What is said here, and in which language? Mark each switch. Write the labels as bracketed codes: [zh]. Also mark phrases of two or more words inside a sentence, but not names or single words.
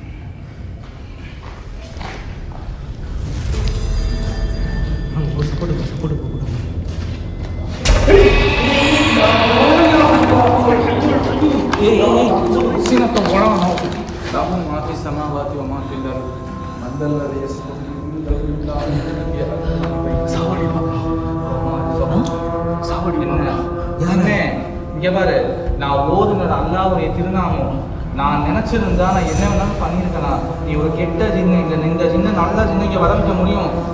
[ar] سنة ورانا له ما في السماوات وما في الأرض من ذا الذي يستطيع [ta] இங்க பாரு, நான் ஓதுனது அல்லாஹ்வுடைய திருநாமம். நான் நினைச்சிருந்தா நான் என்ன வேணாலும் பண்ணியிருக்கலாம். நீ ஒரு கெட்ட ஜின்னு, இந்த ஜின்னு நல்ல ஜின்னு இங்க வர வைக்க முடியும்.